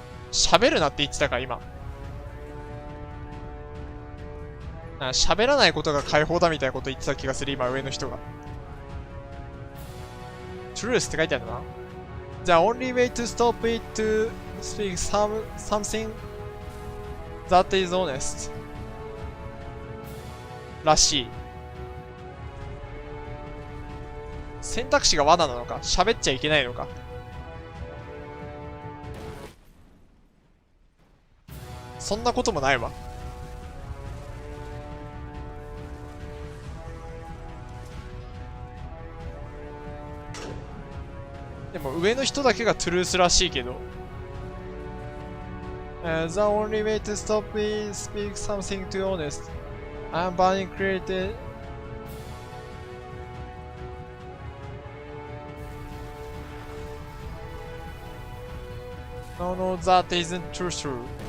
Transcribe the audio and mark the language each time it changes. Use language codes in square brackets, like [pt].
[ja] 喋るなって言ってたか今。喋らないことが解放だみたいなこと言ってた気がする今上の人が。 Truth って書いてあるな。 [en] The only way to stop it to speak something that is honest. [ja] らしい。選択肢が罠なのか、喋っちゃいけないのか。そんなこともないわ。でも上の人だけがトゥルースらしいけど。 [en] The only way to stop is speak something too honest. I'm burning created. No, that isn't true.